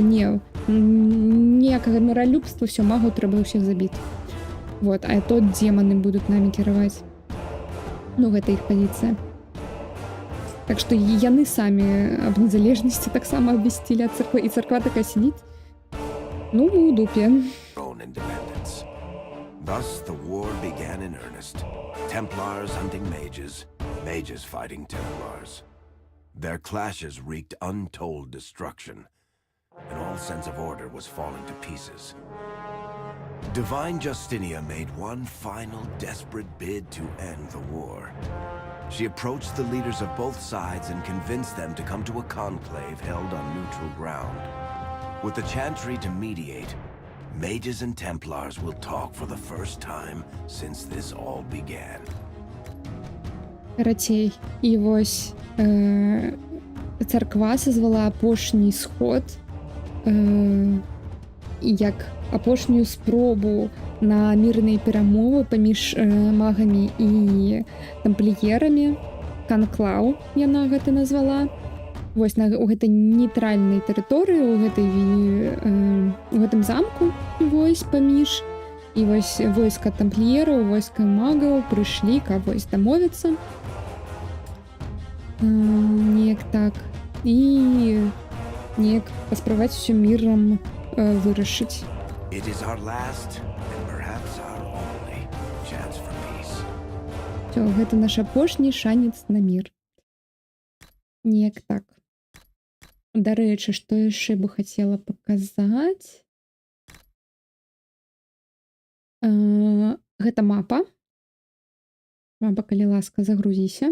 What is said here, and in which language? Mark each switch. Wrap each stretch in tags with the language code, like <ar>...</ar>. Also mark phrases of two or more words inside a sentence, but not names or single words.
<be>Ніякага міралюбства, все, магу трэба ўсіх забіць. Вот, а то демоны будуць намі кіраваць. Ну, гэта іх пазіцыя. Так што яны самі аб незалежнасці таксама абвясцілі ад царквы, і царква такая сидіць. Ну, у дупе.</be> <en>Thus the war began in earnest. Templars hunting mages, mages fighting Templars. Their clashes wreaked untold destruction, and all sense of order was falling to pieces. Divine Justinia made one final desperate bid to end the war. She approached the leaders of both sides and convinced them to come to a conclave held on neutral ground. With the Chantry to mediate, mages and Templars will talk for the first time since this all began.</en> <be>Карацей, і вось царква сазвала апошні сход, як апошнюю спробу на мірныя перамовы паміж магамі і тампліерамі. Канклаў яна гэта назвала. Вось у гэтай нейтральнай тэрыторыі, у гэтым замку, вось паміж. І вось войска тампліераў, войска магаў прыйшлі, каб вось дамовіцца. Неяк так. І неяк паспрабаваць усё мірам вырашыць.</be> <en>It is our last and perhaps our only chance for peace.</en> <be>Всё, гэта наш апошні шанец на мір. Неяк так. Дарэчы, што яшчэ бы хацела паказаць? Гэта мапа. Мапа, калі ласка, загрузіся.</be>